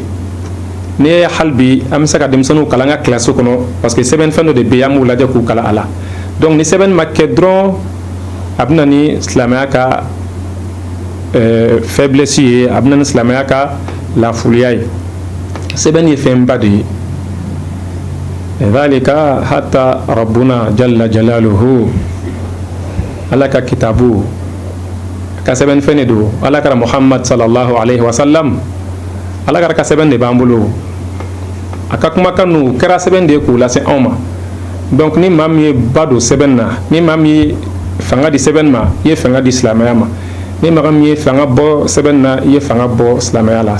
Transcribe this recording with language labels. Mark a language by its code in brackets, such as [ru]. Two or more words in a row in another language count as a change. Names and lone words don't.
[bm] n'i ye hali bi an bɛ se ka denmisɛnninw kalan an ka kilasi kɔnɔ [fr] parce que [bm] sɛbɛnnifɛn dɔ de bɛ yen an b'u lajɛ k'u kalan a la. donc ni sɛbɛnni ma kɛ dɔrɔn a bɛ na ni silamɛya ka faiblesse ye, a bɛ na ni silamɛya ka lafuliya ye. sɛbɛnni ye fɛnba de ye. [ar] ذلك حتى ربنا جل جلاله, [bm] ala ka kitabu ka sɛbɛnnifɛn de don. ala kɛra muhammad [ar] صلى الله عليه وسلم, [bm] ala kɛra ka sɛbɛn de b'an bolo. a ka kumakan ninnu kɛra sɛbɛn de ye k'u lase anw ma. donc ni maa min ye ba don sɛbɛn na, ni maa min ye fanga di sɛbɛn ma, i ye fanga di silamɛya ma. ni maa min ye fanga bɔ sɛbɛn na, i ye fanga bɔ silamɛya la.